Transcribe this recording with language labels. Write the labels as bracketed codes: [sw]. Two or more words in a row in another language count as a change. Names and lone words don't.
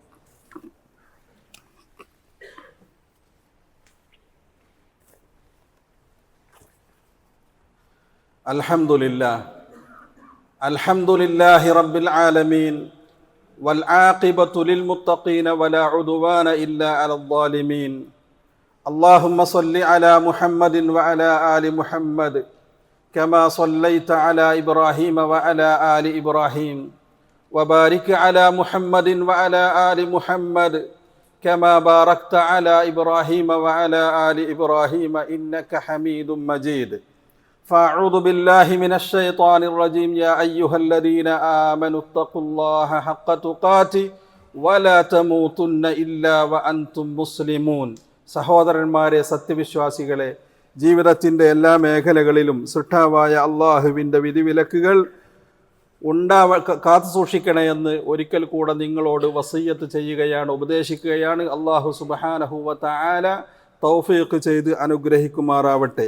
[ar] الحمد لله رب العالمين والعاقبة للمتقين ولا عدوان إلا على الظالمين. اللهم صل على محمد وعلى آل محمد كما صليت على إبراهيم وعلى آل إبراهيم وبارك على محمد وعلى آل محمد كما باركت على إبراهيم وعلى آل إبراهيم إنك حميد مجيد. فأعوذ بالله من الشيطان الرجيم. يا أيها الذين آمنوا اتقوا الله حق تقاته ولا تموتن إلا وأنتم مسلمون. [ml] സഹോദരന്മാരെ, സത്യവിശ്വാസികളെ, ജീവിതത്തിൻ്റെ എല്ലാ മേഖലകളിലും സൃഷ്ടാവായ അള്ളാഹുവിൻ്റെ വിധിവിലക്കുകൾ കാത്തു സൂക്ഷിക്കണമെന്ന് ഒരിക്കൽ കൂടെ നിങ്ങളോട് വസിയ്യത്ത് ചെയ്യുകയാണ്, ഉപദേശിക്കുകയാണ്. [ar] الله سبحانه وتعالى [ml] തൗഫീഖ് ചെയ്ത് അനുഗ്രഹിക്കുമാറാവട്ടെ.